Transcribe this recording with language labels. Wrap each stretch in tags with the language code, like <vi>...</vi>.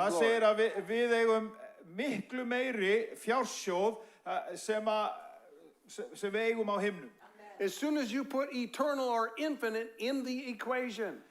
<is>Það</is> <en>glory.</en> <is>segir að við eigum miklu meiri fjársjóð sem við eigum á himnum.</is> <en>As soon as you put eternal or infinite in the equation,</en>